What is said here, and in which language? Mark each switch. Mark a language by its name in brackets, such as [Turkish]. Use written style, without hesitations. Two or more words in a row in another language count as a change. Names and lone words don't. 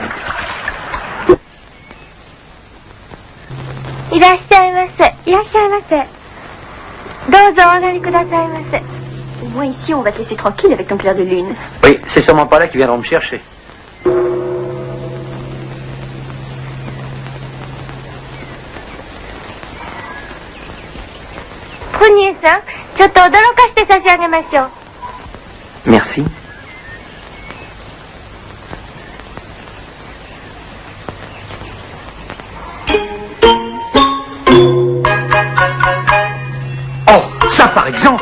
[Japanese] いらっしゃいませ。いらっしゃいませ。どうぞお上がりくださいませ。 [French] Au moins ici, on va te laisser tranquille avec ton clair de lune. Oui, c'est sûrement pas là qu'ils viendront me chercher. [Japanese] Prunier-san, ちょっと驚かして差し上げましょう。 [French] Merci. Oh, ça par exemple.